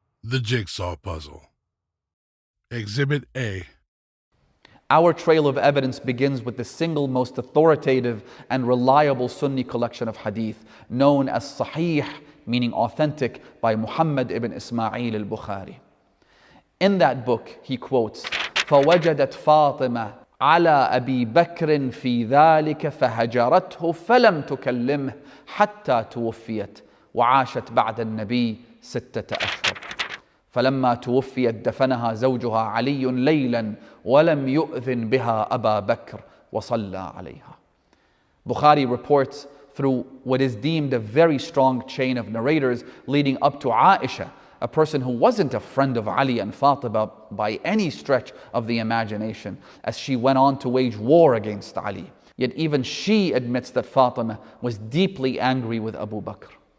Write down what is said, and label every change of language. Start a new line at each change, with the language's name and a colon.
English: The Jigsaw Puzzle. Exhibit A. Our trail of evidence begins with the single most authoritative and reliable Sunni collection of hadith, known as Sahih, meaning authentic, by Muhammad ibn Ismail al-Bukhari.
Arabic: In that book, he quotes, فَوَجَدَتْ فَاطِمَةٌ على أبي بكر في ذلك فهجرته فلم تكلمه حتى توفيت وعاشت بعد النبي 6 أشهر. فلما توفيت دفنها زوجها علي ليلا ولم يؤذن بها أبا بكر وصلى عليها.
English: Bukhari reports through what is deemed a very strong chain of narrators leading up to Aisha, a person who wasn't a friend of Ali and Fatima by any stretch of the imagination, as she went on to wage war against Ali. Yet even she admits that Fatima was deeply angry with Abu Bakr.